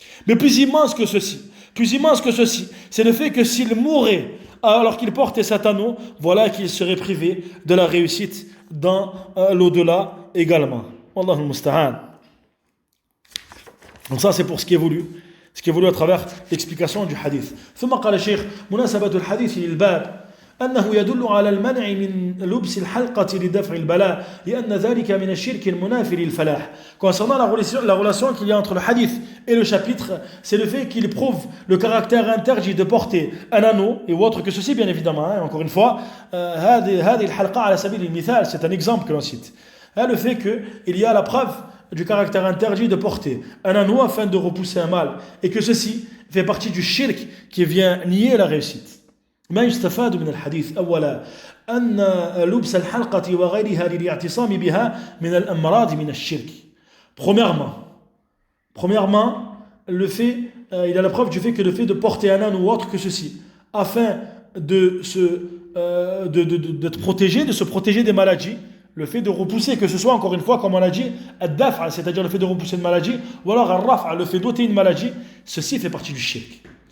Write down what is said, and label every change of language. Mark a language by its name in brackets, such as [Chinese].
[French] Mais plus immense que ceci, c'est le fait que s'il mourait alors qu'il portait cet anneau, voilà qu'il serait privé de la réussite dans l'au-delà également. Wallahu musta'an. Donc ça c'est pour ce qui est voulu à travers l'explication du hadith. [Arabic] ثم قال الشيخ مناسبة الحديث للباب أنه يدل على المنع من لبس الحلقة لدفع البلاء لأن ذلك من الشرك المنافي للفلاح. [French] Concernant la relation qu'il y a entre le hadith et le chapitre, c'est le fait qu'il prouve le caractère interdit de porter un anneau et autre que ceci bien évidemment. Encore une fois, [Arabic] هذه الحلقة على سبيل المثال, [French] c'est un exemple que l'on cite. Le fait qu'il y a la preuve du caractère interdit de porter un anneau afin de repousser un mal et que ceci fait partie du shirk qui vient nier la réussite. [Arabic] ما يستفاد من الحديث أولا أن لبس الحلقة وغيرها للاعتصام بها من الأمراض من الشرك. [French] Premièrement, il y a la preuve du fait que le fait de porter un anneau ou autre que ceci, afin de se protéger des maladies, le fait de repousser, que ce soit encore une fois comme on l'a dit, ad-daf'a, c'est-à-dire le fait de repousser une maladie, ou alors al-raf'a, le fait d'ôter une maladie, ceci fait partie du shirk.